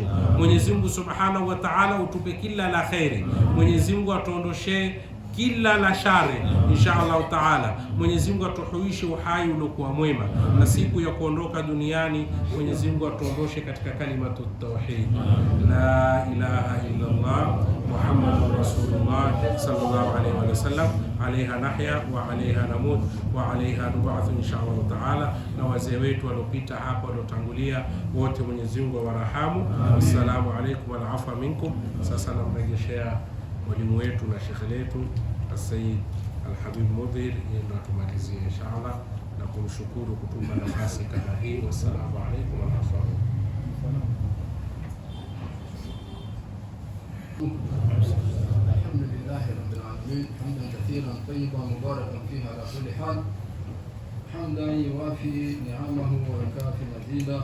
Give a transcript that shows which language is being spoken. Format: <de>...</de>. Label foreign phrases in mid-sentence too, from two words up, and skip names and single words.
<sw>Mwenyezi Mungu</sw> <ar>سبحانه وتعالى</ar> <sw>utupe kila la khairi. Mwenyezi Mungu atuondoshee kila la shari</sw> <ar>إن شاء الله تعالى.</ar> <sw>Mwenyezi Mungu atuhuishe uhai uliokuwa mwema, na siku ya kuondoka duniani Mwenyezi Mungu atuondoshe katika</sw> <ar>كلمة التوحيد، لا إله إلا الله محمد رسول الله صلى الله عليه وسلم. عليها نحيا وعليها نموت وعليها نبعث إن شاء الله تعالى.</ar> <sw>Na wazee wetu waliopita hapa waliotangulia wote Mwenyezi Mungu awarahamu.</sw> <ar>السلام عليكم والعفو منكم.</ar> <sw>Sasa namrejeshea mwalimu wetu na shekhe letu Sayyid Al-Habib Mudhir na tumalizie inshallah na kumshukuru kutupa nafasi kama hii.</sw> <ar>والسلام عليكم ورحمة الله. الحمد لله رب العالمين حمدا كثيرا طيبا مباركا فيه على كل حال، حمدا يوافي نعمه ويكافي مزيدا.</ar>